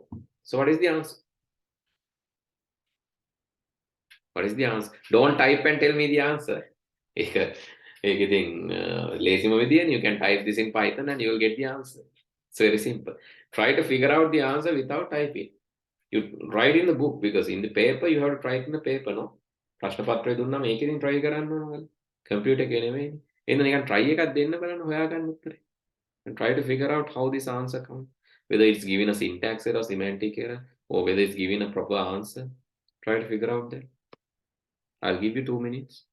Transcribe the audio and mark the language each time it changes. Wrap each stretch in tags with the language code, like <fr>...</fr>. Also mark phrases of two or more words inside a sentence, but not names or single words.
<en>So what is the answer? What is the answer? Don't type and tell me the answer. Lazy Movidian, you can type this in Python and you will get the answer. It's very simple. Try to figure out the answer without typing. You write in the book, because in the paper you have to write in the paper, no?</en> <si>ප්‍රශ්න පත්‍රය දුන්නා මේකෙන් try කරන්න ඕන. computer එකේ නෙමෙයි. එහෙනම් නිකන් try එකක් දෙන්න බලන්න හොයාගන්න උත්තරේ.</si> <en>And try to figure out how this answer comes. Whether it's given a syntax error, semantic error, or whether it's given a proper answer. Try to figure out that. I'll give you 2 minutes.</en>